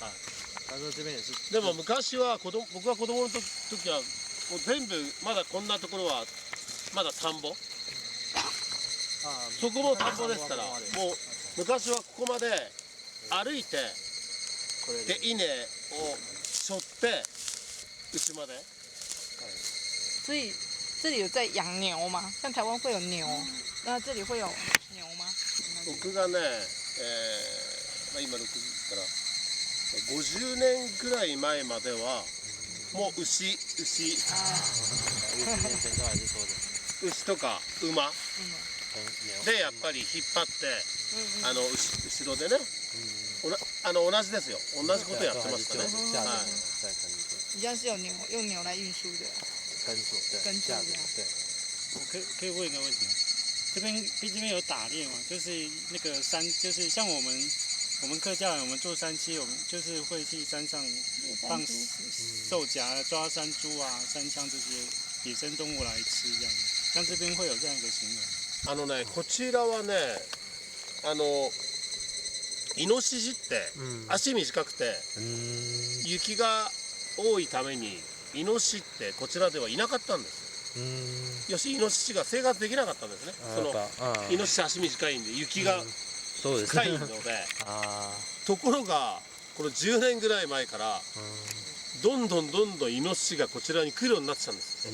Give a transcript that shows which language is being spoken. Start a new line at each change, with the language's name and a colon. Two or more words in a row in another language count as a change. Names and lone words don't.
Japanese: はい、でも昔は僕が子供の時はもう全部まだこんなところはまだ田んぼ、そこも田んぼですから、もう昔はここまで歩いてで稲を背負って家まで。
Chinese: 所以这里有在养牛吗？像台湾会有牛，那这里会有牛吗？
Japanese: 僕がね、今6時から50年くらい前まではもう牛とか馬でやっぱり引っ張って後ろでね、同じですよ、同じことやってましたね。はい。
Chinese: 一样是有牛，用牛来运输的。耕作这样。可以问一个问题吗？这边有打猎嘛？就是那个山，就是像我们客家人，我们做山鸡，我们就是会去山上放兽夹、抓山猪啊、山羌这些野生动物来吃这样。像这边会有这样一个行为。
Japanese: こちらはね、イノシシって足短くて雪が多いためにイノシシってこちらではいなかったんです。よしイノシシが生活できなかったんですね。イノシシ足短いんで雪が深いので、ところがこの10年ぐらい前からどんどんイノシシがこちらに来るようになってたんです。